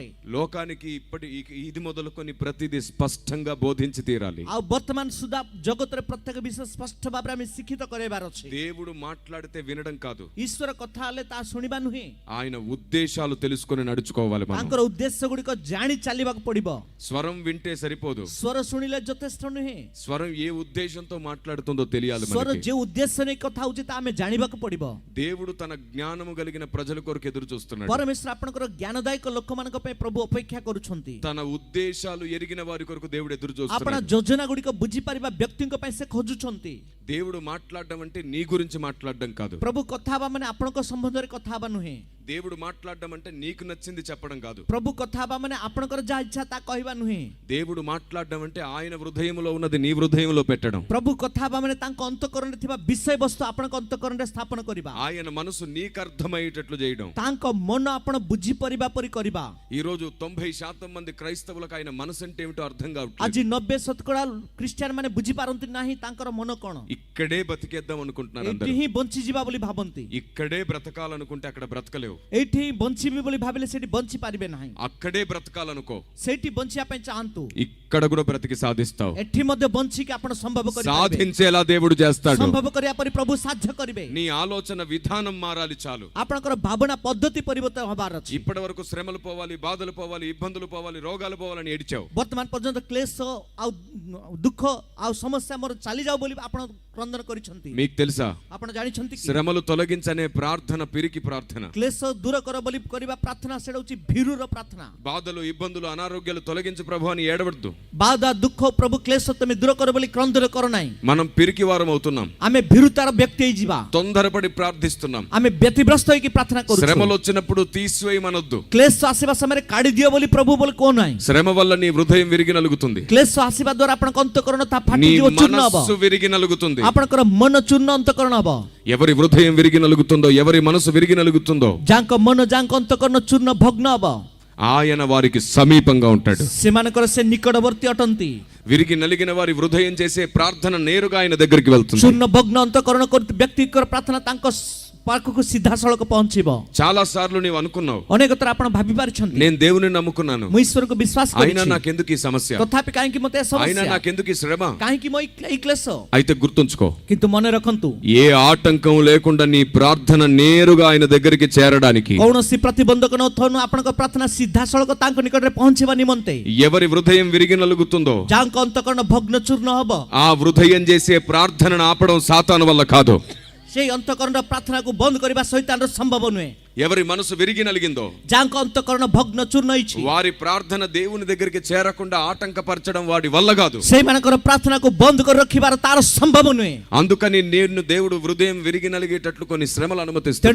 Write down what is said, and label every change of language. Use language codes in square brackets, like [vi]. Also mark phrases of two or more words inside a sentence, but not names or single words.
[te] లోకానికి ఇది మొదలుకొని ప్రతిదీ స్పష్టంగా బోధించి తీరాలి. [or] ଆଉ ବର୍ତ୍ତମାନ ସୁଦ୍ଧା ଜଗତରେ ପ୍ରତ୍ୟେକ ବିଷୟ ସ୍ପଷ୍ଟ ଭାବରେ ଆମେ ଶିକ୍ଷିତ କରାଇବାର ଅଛି. [te] దేవుడు మాట్లాడితే వినడం కాదు, [or] ଈଶ୍ୱର କଥା ହେଲେ ତା ଶୁଣିବା ନୁହେଁ. [te] ఆయన ఉద్దేశాలు తెలుసుకొని నడుచుకోవాలి మనం. [or] ତାଙ୍କର ଉଦ୍ଦେଶ୍ୟ ଗୁଡ଼ିକ ଜାଣି ଚାଲିବାକୁ ପଡିବ. [te] స్వరం వింటే సరిపోదు, [or] ସ୍ୱର ଶୁଣିଲେ ଯଥେଷ୍ଟ ନୁହେଁ. [te] స్వరం ఏ ఉద్దేశంతో మాట్లాడుతుందో తెలియాలి [or] ସ୍ୱର [te] మనకి. [or] ଯେଉଁ ଉଦ୍ଦେଶ୍ୟ ନେଇ କଥା ହଉଛି ତା ଆମେ ଜାଣିବାକୁ ପଡିବ. [te] దేవుడు తన జ్ఞానము కలిగిన ప్రజల కొరకు ఎదురు చూస్తున్నాడు. [or] ପରମେଶ୍ୱର ଆପଣଙ୍କର ଜ୍ଞାନଦାୟକ ଲୋକମାନଙ୍କ ପାଇଁ ପ୍ରଭୁ ଅପେକ୍ଷା କରୁଛନ୍ତି. [te] తన ఉద్దేశాలు ఎరిగిన వారి కొరకు దేవుడు ఎదురు [or] ଆପଣ [te] చూస్తున్నాడు. [or] ଯୋଜନା ଗୁଡ଼ିକ ବୁଝିପାରିବା ବ୍ୟକ୍ତିଙ୍କ ପାଇଁ ସେ ଖୋଜୁଛନ୍ତି. [te] దేవుడు మాట్లాడడం అంటే నీ గురించి మాట్లాడడం కాదు. [or] ପ୍ରଭୁ କଥା ହେବା ମାନେ ଆପଣଙ୍କ ସମ୍ବନ୍ଧରେ କଥା ହେବା ନୁହେଁ. [te] దేవుడు మాట్లాడడం అంటే నీకు నచ్చింది చెప్పడం కాదు. [or] ପ୍ରଭୁ କଥା ହେବା ମାନେ ଆପଣଙ୍କର ଯାହା ଇଚ୍ଛା ତା କହିବା ନୁହେଁ. [te] దేవుడు మాట్లాడడం అంటే ఆయన హృదయంలో ఉన్నది నీ హృదయంలో పెట్టడం. [or] ପ୍ରଭୁ କଥା ହେବା ମାନେ ତାଙ୍କ ଅନ୍ତଃକରଣରେ ଥିବା ବିଷୟବସ୍ତୁ ଆପଣଙ୍କ ଅନ୍ତଃକରଣରେ ସ୍ଥାପନ କରିବା. [te] ఆయన మనసు నీకు అర్థమయ్యేటట్లు చేయడం. [or] ତାଙ୍କ ମନ ଆପଣ ବୁଝିପାରିବା ପରି କରିବା. [te] ఈ రోజు 90% మంది క్రైస్తవులకు ఆయన మనసు అంటే ఏమిటో అర్థం కావట్లేదు. [or] ଆଜି 90% ଖ୍ରୀଷ୍ଟିଆନ ମାନେ ବୁଝିପାରନ୍ତି ନାହିଁ ତାଙ୍କର ମନ କ'ଣ. [te] ఇక్కడే బతికేద్దాం అనుకుంటున్నారు [or] ଏଇଠି [te] అందరూ. [or] ହିଁ ବଞ୍ଚିଯିବା ବୋଲି ଭାବନ୍ତି. [te] ఇక్కడే బ్రతకాలనుకుంటే అక్కడ బ్రతకలేవు. [or] ଏଇଠି ହିଁ ବଞ୍ଚିବି ବୋଲି ଭାବିଲେ ସେଠି ବଞ୍ଚି ପାରିବେ ନାହିଁ. [te] అక్కడే బ్రతకాలనుకో, [or] ସେଇଠି ବଞ୍ଚିବା ପାଇଁ ଚାହାନ୍ତୁ. [te] ఇక్కడ కూడా బ్రతికి సాధిస్తావు. [or] ଏଠି ମଧ୍ୟ ବଞ୍ଚିକି ଆପଣ ସମ୍ଭବ କରିପାରିବେ [te] సాధించేలా దేవుడు చేస్తాడు. [or] ସମ୍ଭବ କରିବା ପରି ପ୍ରଭୁ ସାଧ୍ୟ କରିବେ [te] నీ ఆలోచన విధానం మారాలి చాలు. [or] ଆପଣଙ୍କର ଭାବନା ପଦ୍ଧତି ପରିବର୍ତ୍ତନ ହବାର ଅଛି [te] ఇప్పటి వరకు శ్రమలు పోవాలి, బాధలు పోవాలి, ఇబ్బందులు పోవాలి, రోగాలు పోవాలని ఏడిచావు. [or] ବର୍ତ୍ତମାନ ପର୍ଯ୍ୟନ୍ତ କ୍ଲେଶ ଆଉ ଦୁଃଖ ଆଉ ସମସ୍ୟା ମୋର ଚାଲିଯାଉ ବୋଲି ଆପଣ କ୍ରନ୍ଦନ କରିଛନ୍ତି [te] మీకు తెలుసా, [or] ଆପଣ ଜାଣିଛନ୍ତି କି [te] శ్రమలు తొలగించనే ప్రార్థన పిరికి ప్రార్థన. [or] କ୍ଲେଶ ଦୂର କର ବୋଲି କରିବା ପ୍ରାର୍ଥନା ସେଟା ହେଉଛି ଭୀରୁର ପ୍ରାର୍ଥନା. [te] బాధలు, ఇబ్బందులు, అనారోగ్యాలు తొలగించు ప్రభు అని ఏడవద్దు. [or] ବାଧା ଦୁଃଖ ପ୍ରଭୁ କ୍ଲେଶ ତମେ ଦୂର କର ବୋଲି କ୍ରନ୍ଦନ କର ନାହିଁ. [te] మనం పిరికి వారం అవుతున్నాం. [or] ଆମେ ଭୀରୁତାର ବ୍ୟକ୍ତି ହେଇଯିବା, [te] తొందరపడి ప్రార్థిస్తున్నాం. [or] ଆମେ ବ୍ୟତିବ୍ରସ୍ତ ହେଇକି ପ୍ରାର୍ଥନା କରୁଛୁ. [te] శ్రమలు వచ్చినప్పుడు తీసివేయమనొద్దు. [or] କ୍ଲେଶ ଆସିବା ସମୟରେ କାଢି ଦିଅ ବୋଲି ପ୍ରଭୁ ବୋଲି କହୁ ନାହିଁ. [te] శ్రమ వల్ల నీ హృదయం విరిగి నలుగుతుంది. [or] କ୍ଲେଶ ଆସିବା ଦ୍ୱାରା ଆପଣଙ୍କ ଅନ୍ତଃକରଣ ତା [te] నీ [or] ଫାଟିଯିବ, ଚୂର୍ଣ୍ଣ ହବ. [te] మనస్సు విరిగి నలుగుతుంది. [or] ଆପଣଙ୍କର ମନ ଚୂର୍ଣ୍ଣ ଅନ୍ତଃକରଣ ହବ. [te] ఎవరి హృదయం విరిగి నలుగుతుందో, ఎవరి మనసు విరిగి నలుగుతుందో [or] ଯାଙ୍କ ମନ ଯାଙ୍କ ଅନ୍ତଃକରଣ ଚୂର୍ଣ୍ଣ ଭଗ୍ନ ହବ, [te] ఆయన వారికి సమీపంగా ఉంటాడు. [or] ସେମାନଙ୍କର ସେ ନିକଟବର୍ତ୍ତୀ ଅଟନ୍ତି. [te] విరిగి నలిగిన వారి హృదయం చేసే ప్రార్థన నేరుగా ఆయన దగ్గరికి వెళ్తుంది. [or] ଚୂର୍ଣ୍ଣ ଭଗ୍ନ ଅନ୍ତଃକରଣ କରୁଥିବା ବ୍ୟକ୍ତିଙ୍କର ପ୍ରାର୍ଥନା ତାଙ୍କ ପାଖକୁ ସିଧାସଳଖ ପହଞ୍ଚିବ. [te] చాలా సార్లు నీవు అనుకున్నావు, [or] ଅନେକ ଥର ଆପଣ ଭାବି ପାରିଛନ୍ତି [te] నేను దేవుని నమ్ముకున్నాను, [or] ମୁଁ ଈଶ୍ୱରକୁ ବିଶ୍ୱାସ [te] అయినా [or] କରିଛି, [te] నాకెందుకు ఈ సమస్య, [or] ତଥାପି କାହିଁକି ମୋତେ ଏ [te] అయినా [or] ସମସ୍ୟା, [te] నాకెందుకు ఈ శ్రమ. [or] କାହିଁକି ମୋ ଏଇ କ୍ଲେଶ. [te] అయితే గుర్తుంచుకో, [or] କିନ୍ତୁ ମନେ ରଖନ୍ତୁ, [te] ఏ ఆటంకం లేకుండా నీ ప్రార్థన నేరుగా ఆయన దగ్గరికి చేరడానికి, [or] କୌଣସି ପ୍ରତିବନ୍ଧକ ନଥାଉ ଆପଣଙ୍କ ପ୍ରାର୍ଥନା ସିଧାସଳଖ ତାଙ୍କ ନିକଟରେ ପହଞ୍ଚିବା ନିମନ୍ତେ [te] ఎవరి హృదయం విరిగి నలుగుతుందో [or] ଯାଙ୍କ ଅନ୍ତଃକରଣ ଭଗ୍ନ ଚୂର୍ଣ୍ଣ ହବ, [te] ఆ హృదయం చేసే ప్రార్థనను ఆపడం సాతాను వల్ల కాదు. [or] ସେଇ ଅନ୍ତଃକରଣ ପ୍ରାର୍ଥନାକୁ ବନ୍ଦ କରିବା ଶୈତାନର ସମ୍ଭବ ନୁହେଁ. [te] ఎవరి మనసు విరిగి నలిగిందో, [or] ଯାଙ୍କ ଅନ୍ତଃକରଣ ଭଗ୍ନ ଚୂର୍ଣ୍ଣ ହେଇଛି, [te] వారి ప్రార్థన దేవుని దగ్గరికి చేరకుండా ఆటంకపరచడం వాడి వల్ల కాదు. [or] ସେଇମାନଙ୍କର ପ୍ରାର୍ଥନାକୁ ବନ୍ଦ କରି ରଖିବାର ତାର ସମ୍ଭବ ନୁହେଁ. [te] అందుకని నేను దేవుడు హృదయం విరిగి నలిగేటట్లు కొన్ని శ్రమలు అనుమతిస్తాడు.